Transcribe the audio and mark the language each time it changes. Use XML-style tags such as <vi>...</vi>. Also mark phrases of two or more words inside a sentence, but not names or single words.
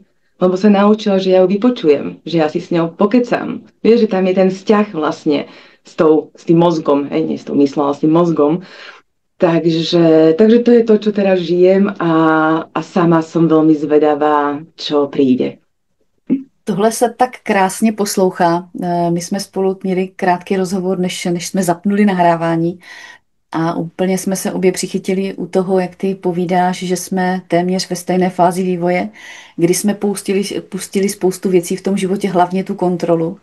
<sk>Lebo sa naučila, že ja ju vypočujem, že ja si s ňou pokecam. Vieš, že tam je ten vzťah vlastne s tým mozgom, nie s tou myslou, ale s tým mozgom. Takže to je to, čo teraz žijem a sama som veľmi zvedavá, čo príde.</sk> <cs>Tohle se tak krásně poslouchá. My jsme spolu měli krátký rozhovor, než jsme zapnuli nahrávání a úplně jsme se obě přichytili u toho, jak ty povídáš, že jsme téměř ve stejné fázi vývoje, kdy jsme pustili spoustu věcí v tom životě, hlavně tu kontrolu.</cs>